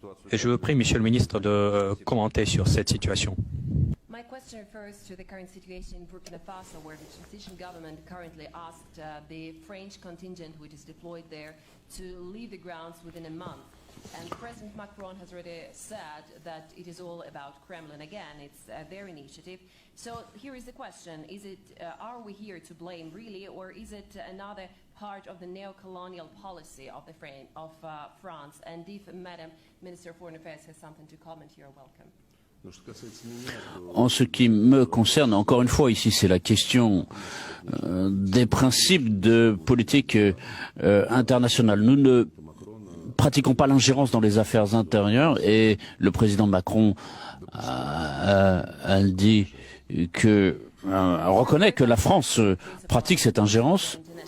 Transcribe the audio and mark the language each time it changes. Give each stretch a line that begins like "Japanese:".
French: Et je vous prie, Monsieur le ministre, de commenter sur cette situation.
English: My question refers to the current situation in Burkina Faso, where the transition government currently asked the French contingent, which is deployed there, to leave the grounds within a month. And President Macron has already said that it is all about Kremlin again. It's their initiative. So here is the question: is it are we here to blame really, or is it another part of the neo-colonial policy of France? And if Madam Minister of Foreign Affairs has something to comment, you're welcome.
French: En ce qui me concerne, encore une fois, ici, c'est la question des principes de politique internationale. Nous ne pratiquons pas l'ingérence dans les affaires intérieures et le président Macron a dit que reconnaît que la France pratique cette ingérence.